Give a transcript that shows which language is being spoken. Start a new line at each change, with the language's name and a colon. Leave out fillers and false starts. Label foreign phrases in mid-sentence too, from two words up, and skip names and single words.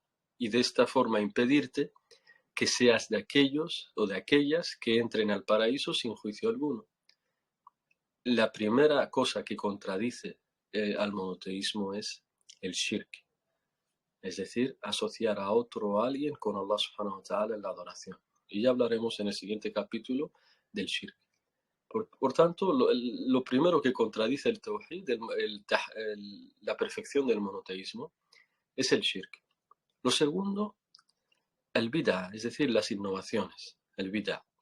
Spanish: Y de esta forma impedirte que seas de aquellos o de aquellas que entren al paraíso sin juicio alguno. La primera cosa que contradice al monoteísmo es el shirk, es decir, asociar a otro o a alguien con
Arabic: الله سبحانه وتعالى
Spanish: en la adoración. Y ya hablaremos en el siguiente capítulo del shirk. Por tanto, lo primero que contradice el tawhid, la perfección del monoteísmo, es el shirk. Lo segundo, el bid'ah, es decir, las innovaciones, el bid'ah.